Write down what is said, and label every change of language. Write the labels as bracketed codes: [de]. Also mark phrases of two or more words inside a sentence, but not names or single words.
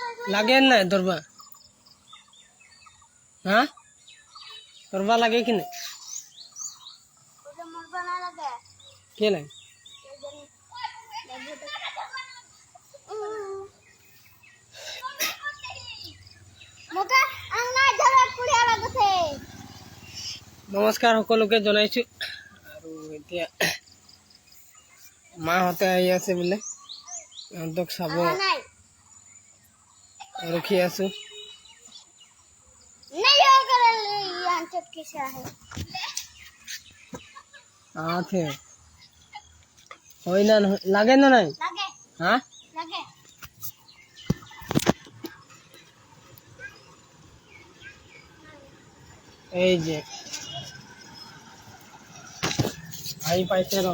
[bn] লাগে না ধরবা? হ্যাঁ ধরবা লাগে কি না? কে লাগে? [as] নমস্কাৰ সকলোকে জনাইছো। আৰু এতিয়া মাহঁতে আহি আছে বোলে, সিহঁতক চাব ৰখি আছো। হয় না নহয়? লাগে না নাই? হ্যাঁ এই যে আহি পাইছে ৰ।